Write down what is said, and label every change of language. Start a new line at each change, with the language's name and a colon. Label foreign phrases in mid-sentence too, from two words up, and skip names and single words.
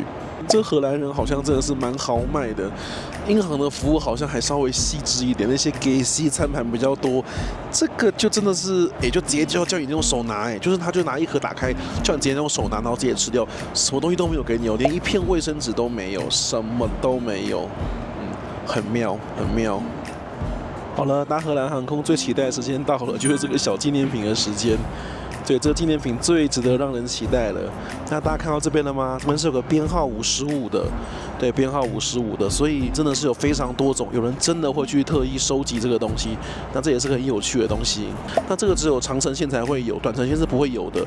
Chinese: 這荷蘭人好像真的是蠻豪邁的，銀行的服務好像還稍微細緻一點，那些給西餐盤比較多，這個就真的是，就直接叫你用手拿，就是他就拿一盒打開，叫你直接用手拿，然後直接吃掉，什麼東西都沒有給你哦，連一片衛生紙都沒有，什麼都沒有，很妙，很妙。好了，搭荷蘭航空最期待的時間到了，就是這個小紀念品的時間。對，這個紀念品最值得讓人期待了。那大家看到這邊了嗎？這邊是有個編號55的，對，編號55的，所以真的是有非常多種，有人真的會去特意收集這個東西。那這也是個很有趣的東西。那這個只有長程線才會有，短程線是不會有的。